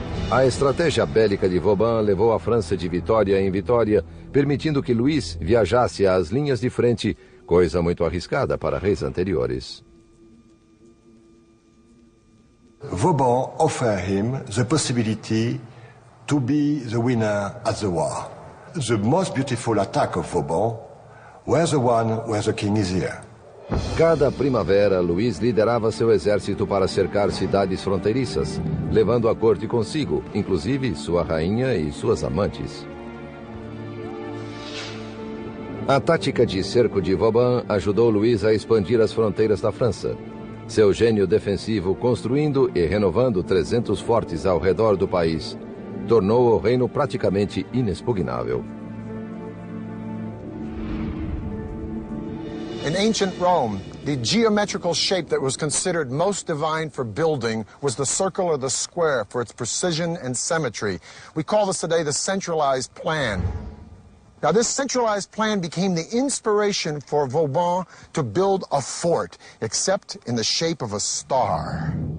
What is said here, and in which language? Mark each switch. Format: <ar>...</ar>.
<pt>A estratégia bélica de Vauban levou a França de vitória em vitória, permitindo que Luís viajasse às linhas de frente, coisa muito arriscada para reis anteriores.</pt> <en>Vauban offered him the possibility to be the winner at the war. The most beautiful attack of Vauban was the one where the king is here.</en> <pt>Cada primavera, Luís liderava seu exército para cercar cidades fronteiriças, levando a corte consigo, inclusive sua rainha e suas amantes. A tática de cerco de Vauban ajudou Luís a expandir as fronteiras da França. Seu gênio defensivo, construindo e renovando 300 fortes ao redor do país, tornou o reino praticamente inexpugnável.</pt> <en>In ancient Rome, the geometrical shape that was considered most divine for building was the circle or the square for its precision and symmetry. We call this today the centralized plan. Now, this centralized plan became the inspiration for Vauban to build a fort, except in the shape of a star.</en>